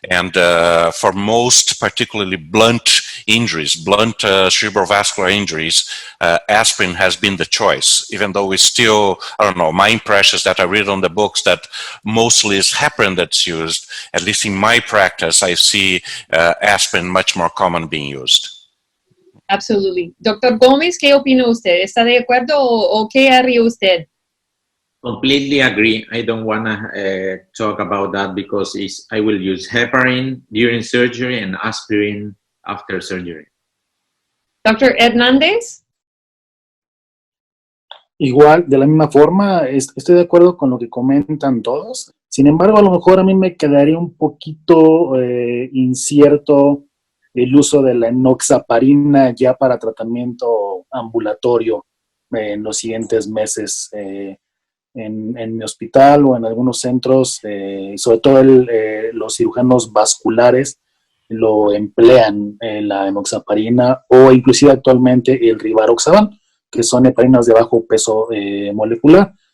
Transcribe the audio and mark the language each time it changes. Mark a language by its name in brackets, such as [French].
[English] And for most particularly blunt injuries, blunt cerebrovascular injuries, aspirin has been the choice, even though we still, I don't know, my impression is that I read on the books that mostly it's heparin that's used. At least in my practice, I see aspirin much more common being used. Absolutely. [Spanish] Doctor Gómez, ¿qué opina usted? ¿Está de acuerdo o qué haría usted? [English] Completely agree. I don't want to talk about that because I will use heparin during surgery and aspirin after surgery. Dr. Hernández? [Spanish] Igual, de la misma forma, estoy de acuerdo con lo que comentan todos. Sin embargo, a lo mejor a mí me quedaría un poquito incierto el uso de la enoxaparina ya para tratamiento ambulatorio en los siguientes meses en mi hospital o en algunos centros, sobre todo los cirujanos vasculares lo emplean la enoxaparina o inclusive actualmente el rivaroxaban, que son heparinas de bajo peso molecular.